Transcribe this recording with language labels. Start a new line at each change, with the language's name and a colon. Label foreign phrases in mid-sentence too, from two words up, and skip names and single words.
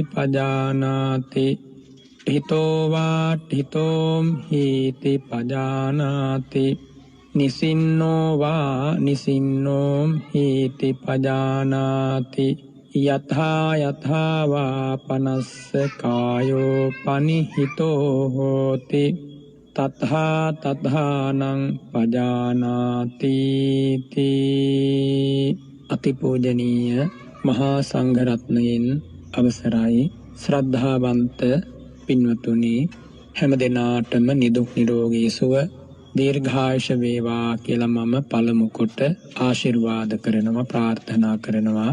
Pali: පජානාති හිතෝ වා හිතෝම් හීති පජානාති නිසින්නෝ වා නිසින්නෝම් හීති පජානාති යථා යථා වා පනස්ස කායෝ පනිහිතෝ හෝති තථා තථානං පජානාති තී.
Sinhala: අතිපූජනීය මහා සංඝරත්නයෙන් අවසරයි ශ්‍රද්ධාවන්ත පින්වතුනි, හැම දිනාටම නිදුක් නිරෝගී සුව දීර්ඝායුෂ වේවා කියලා මම පළමු කොට ආශිර්වාද කරනවා, ප්‍රාර්ථනා කරනවා.